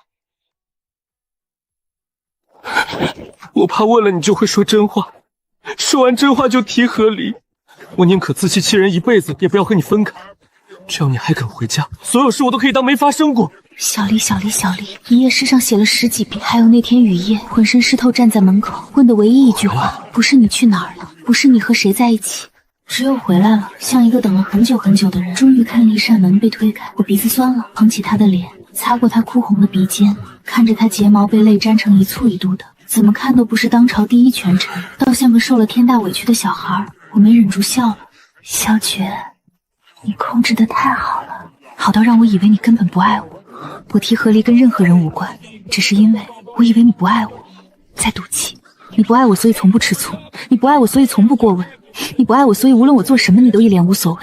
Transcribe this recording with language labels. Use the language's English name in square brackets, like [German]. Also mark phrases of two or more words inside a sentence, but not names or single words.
[Chinese] 我怕問了你就會說真話，說完真話就提和離。我寧可自欺欺人一輩子，也不要和你分開。只要你還肯回家，所有事我都可以當沒發生過。小離，小離，小離，一頁詩上寫了10幾遍，還有那天雨夜，渾身濕透站在門口，問的唯一一句話，不是你去哪兒了，不是你和誰在一起，只有回來了，像一個等了很久很久的人。終於看了一扇門被推開，我鼻子酸了，捧起他的臉，擦過他哭紅的鼻尖，看着他睫毛被淚沾成一簇一嘟的，怎麼看都不是當朝第一權臣，倒像個受了天大委屈的小孩。我沒忍住笑了。蕭絕，你控制得太好了，好到讓我以為你根本不愛我。我提和離跟任何人無關，只是因為我以為你不愛我，在賭氣。你不愛我，所以從不吃醋；你不愛我，所以從不過問；你不愛我，所以無論我做什麼，你都一臉無所謂。